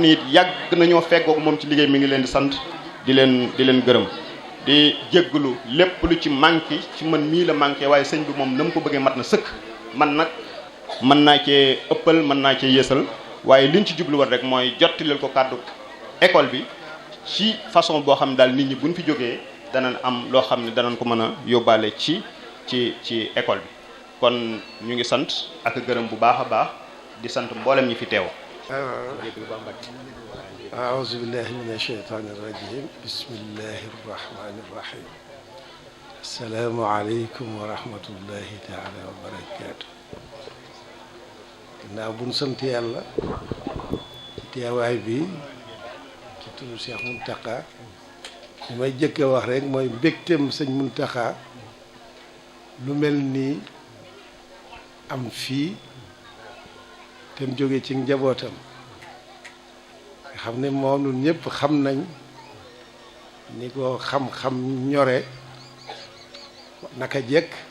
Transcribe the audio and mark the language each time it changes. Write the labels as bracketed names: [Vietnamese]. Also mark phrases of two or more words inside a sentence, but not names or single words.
[Wolof] ni it yàgg nañoo feggoog moom ci liggéey mi ngi leen di sant di leen gërëm di jégglu lépp lu ci manqué ci man mii la manqué waaye sëñ bi moom na mu ko bëggee mat na sëkk man nag mën naa cee ëppal mën naa cee yéesal waaye liñ ci jubluwaat rek mooy jottileel ko kàddu école bi ci façon boo xam ne daal nit ñi buñ fi jógee danañ am loo xam ne danañ ko mën a yóbbaale ci école bi kon ñu ngi sant ak gërëm bu baax a baax di sant mboolem ñi fi teew. [Arabic] أعوذ بالله من الشيطان الرجيم بسم الله الرحمن الرحيم السلام عليكم ورحمة الله تعالى [Wolof] وبركاته ginnaaw bu ñu sant yàlla teewaay bi ci turu Cheikh Mountakha li may jëkk a wax rek mooy mbégteem sëñ Mountakha lu mel nii am fii te mu jóge ci njabootam xam ne moom ñun ñëpp xam nañ ni ko xam-xam ñore naka jekk